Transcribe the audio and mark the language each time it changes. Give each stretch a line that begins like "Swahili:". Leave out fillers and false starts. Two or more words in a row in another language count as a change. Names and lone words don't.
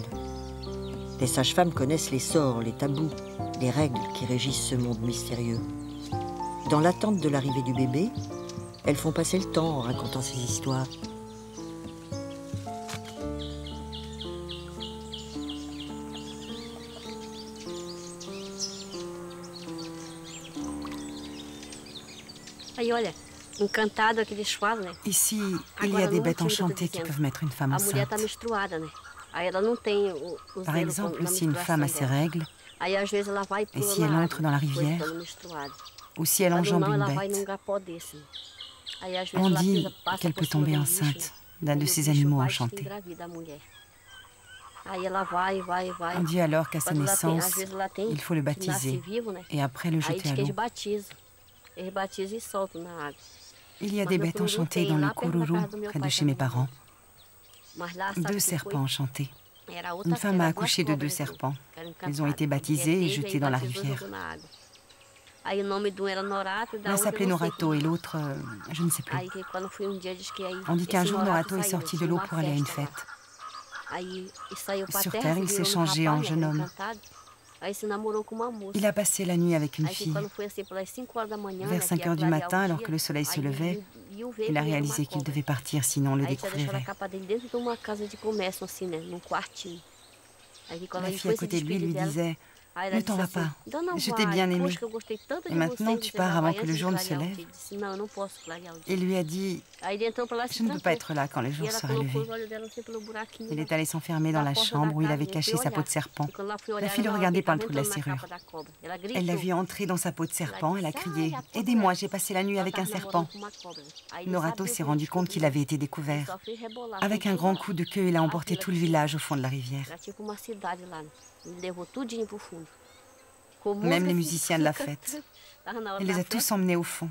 French: Les sages-femmes connaissent les sorts, les tabous, les règles qui régissent ce monde mystérieux. Dans l'attente de l'arrivée du bébé, elles font passer le temps en racontant ces histoires.
Portuguese: Aí, olha, encantado que eles falam, né?
French: Ici, il y a des bêtes enchantées qui peuvent mettre une femme
Portuguese: A mulher
French: enceinte.
Portuguese: tá menstruada, né? Aí ela não tem o
French: Par
Portuguese: zelo
French: exemple,
Portuguese: na
French: si une femme a ses
Portuguese: menstruação dela.
French: règles,
Portuguese: Aí às vezes ela vai
French: et si elle entre dans la rivière, ou si elle
Portuguese: Quando
French: enjambe
Portuguese: não,
French: une
Portuguese: ela vai num
French: bête,
Portuguese: gapó desse. Aí às vezes
French: on
Portuguese: ela
French: dit
Portuguese: pisa, passa
French: qu'elle
Portuguese: por
French: peut
Portuguese: cima
French: tomber
Portuguese: do bicho,
French: enceinte d'un
Portuguese: e
French: de
Portuguese: o
French: ces
Portuguese: bicho
French: animaux
Portuguese: vai e
French: enchantés.
Portuguese: engravida a mulher. Aí ela vai.
French: On dit alors qu'à sa
Portuguese: Quando ela tem, às
French: naissance,
Portuguese: vezes ela tem,
French: il faut le
Portuguese: que nasce
French: baptiser
Portuguese: vivo, né?
French: et après le
Portuguese: Aí
French: jeter
Portuguese: diz
French: à
Portuguese: que eles
French: l'eau.
Portuguese: batizam. Eles batizam e soltam na água.
French: Il y a
Portuguese: Mas
French: des
Portuguese: no
French: bêtes
Portuguese: Cururu
French: enchantées
Portuguese: tem,
French: dans le
Portuguese: lá perto da
French: Kururu,
Portuguese: casa do meu
French: près de
Portuguese: pai
French: chez mes
Portuguese: também.
French: parents.
Portuguese: Mas lá, sabe
French: 2
Portuguese: que
French: serpents enchantés.
Portuguese: Era outra,
French: Une femme a
Portuguese: era duas
French: accouché de 2
Portuguese: cobras,
French: serpents.
Portuguese: que eram
French: Ils ont été
Portuguese: encantadas.
French: baptisés et
Portuguese: Teve,
French: jetés
Portuguese: aí
French: dans la
Portuguese: batizou,
French: rivière.
Portuguese: jogou na água. Aí o nome de um era Norato e da
French: L'un
Portuguese: outra
French: s'appelait
Portuguese: eu não sei
French: Norato et l'autre, je ne sais plus.
Portuguese: Aí que quando foi dia diz que aí
French: On dit qu'un
Portuguese: esse
French: jour, Norato est
Portuguese: saiu,
French: sorti de
Portuguese: tinha
French: l'eau
Portuguese: uma
French: pour aller à une
Portuguese: festa lá.
French: fête.
Portuguese: Aí e saiu pra
French: Sur
Portuguese: terra,
French: terre,
Portuguese: se
French: il s'est
Portuguese: virou num
French: changé en
Portuguese: rapaz,
French: jeune
Portuguese: era
French: homme.
Portuguese: encantado. Aí se namorou com uma moça.
French: Il a passé la nuit avec une
Portuguese: Aí que
French: fille.
Portuguese: quando foi assim pelas 5 horas da manhã,
French: Vers
Portuguese: né,
French: 5
Portuguese: que
French: heures du
Portuguese: clarear
French: matin,
Portuguese: o
French: alors
Portuguese: dia,
French: que le soleil se
Portuguese: aí
French: levait,
Portuguese: viu ver
French: il a
Portuguese: que era uma
French: réalisé qu'il
Portuguese: cobra.
French: devait partir, sinon on le
Portuguese: Aí já deixaram a
French: découvrirait.
Portuguese: capa dele dentro de uma casa de comércio, assim, né? Num quartinho. Aí que quando
French: La
Portuguese: ele
French: fille à
Portuguese: foi se
French: côté de lui
Portuguese: despedir
French: lui
Portuguese: dela,
French: disait
Portuguese: aí ela
French: « Ne t'en
Portuguese: disse
French: vas
Portuguese: assim,
French: pas,
Portuguese: Dona
French: je t'ai
Portuguese: Vai,
French: bien aimé.
Portuguese: poxa, que eu gostei tanto
French: Et
Portuguese: de
French: maintenant,
Portuguese: você,
French: tu
Portuguese: você
French: pars
Portuguese: já
French: avant
Portuguese: vai
French: que le
Portuguese: antes de
French: jour ne se
Portuguese: clarear o
French: lève.
Portuguese: dia. Ele disse, não, eu não posso clarear o dia. »
French: Et lui a dit
Portuguese: Aí ele entrou pra lá, « se
French: Je ne peux pas
Portuguese: trancou.
French: être là quand le
Portuguese: E
French: jour
Portuguese: ela
French: sera
Portuguese: colocou
French: levé.
Portuguese: os olhos dela assim pelo buraquinho. »
French: Il est allé s'enfermer dans la chambre où il avait caché sa peau de serpent. La fille le regardait par le trou de la serrure. Elle l'a vu entrer dans sa peau de serpent, elle a crié « Aidez-moi, j'ai passé la nuit avec un serpent ». Norato s'est rendu compte qu'il avait été découvert. Avec un grand coup de queue, il a emporté tout le village au fond de la rivière.
Portuguese: Era tipo uma cidade lá, né? Ele levou tudinho pro fundo.
French: Même les musiciens de la fête.
Portuguese: Tava na hora
French: Il les
Portuguese: da
French: a tous
Portuguese: festa,
French: emmenés au fond.